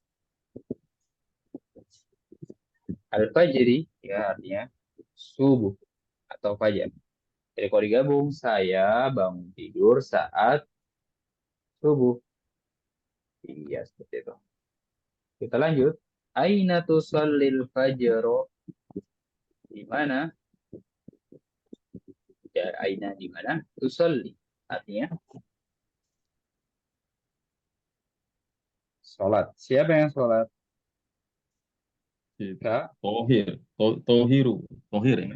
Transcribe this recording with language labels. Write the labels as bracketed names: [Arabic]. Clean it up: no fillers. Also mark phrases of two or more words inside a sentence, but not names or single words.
[Indonesian] Al-fajri ya artinya subuh atau fajar. Jadi kalau digabung, saya bangun tidur saat subuh. Iya, seperti itu. Kita lanjut. [Arabic] أين تصلي الفجر? [Indonesian] Di mana? Ya, aina di mana? Tusalli. Artinya sholat. Siapa yang sholat? Kak? Tohir. Tohiru. Tohir ya.